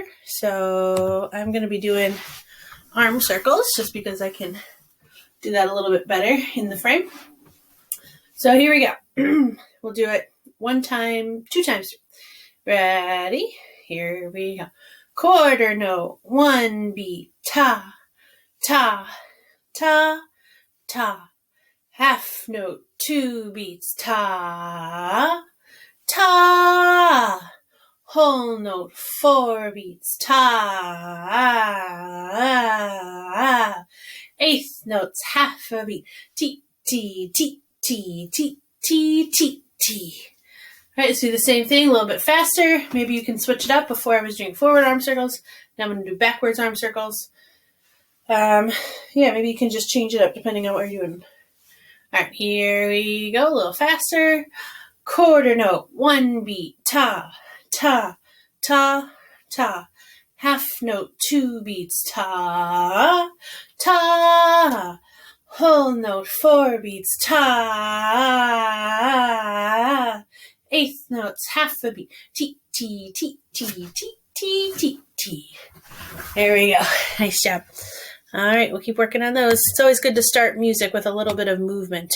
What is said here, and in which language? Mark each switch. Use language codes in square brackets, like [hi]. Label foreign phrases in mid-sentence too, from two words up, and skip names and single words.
[en] So I'm going to be doing arm circles just because I can do that a little bit better in the frame. So here we go. We'll do it one time, two times. Ready? Here we go. Quarter note, one beat, ta, ta, ta, ta. Half note, two beats, ta, ta. Whole note, four beats, ta. Eighth notes, half a beat, ti, ti, ti, ti, ti, ti, ti, ti. All right, let's do the same thing a little bit faster. Maybe you can switch it up. Before I was doing forward arm circles. Now I'm going to do backwards arm circles. Maybe you can just change it up depending on what you're doing. All right, here we go. A little faster. Quarter note, one beat, ta, ta, ta, ta. Half note, two beats, ta, ta. Whole note, four beats, ta. Eighth notes, half a beat, ti, ti, ti, ti, ti, ti, ti, ti. There we go. Nice job. All right, we'll keep working on those. It's always good to start music with a little bit of movement.